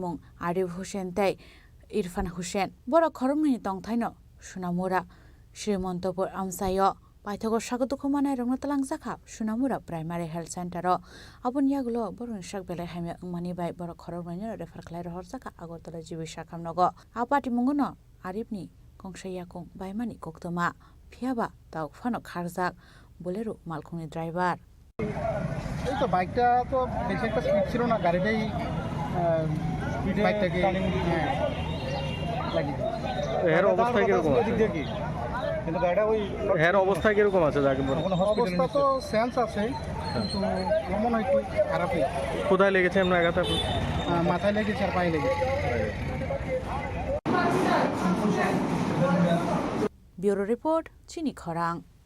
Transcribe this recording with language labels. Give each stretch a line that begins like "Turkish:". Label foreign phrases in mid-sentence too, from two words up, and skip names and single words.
Kok Borok: mung Arif Hussein tei Irfan Hussein bora khorong ni tongthaino sunamura Srimantapur amsayo paithako sago dukuman airong tlang jaka sunamura
English: primary health center
Kok Borok: abon yaglo borun sak belai haime ngmani bai bora khorong ni refer khlai rohor jaka agartala jibi shakham nogo apati mungono Arif ni kongsaya kong baimani koktoma phiaba tau phano kharjak bolero malkhungni driver
Bangla: এই তো বাইকটা তো বেশি একটা স্পিড ছিল না গাড়িটাই বাইকটাকে এর অবস্থা কিরকম আছে কিন্তু গাড়িটা ওই এর অবস্থা কিরকম আছে যাকে অবস্থা তো সেন্স আছে কিন্তু আমার মনে হয় একটু খারাপই কোথায় লেগেছে আপনার আঘাত মাথায় লেগেছে আর পায়ে লেগেছে
English: Bureau report
Kok Borok: Chini Khorang.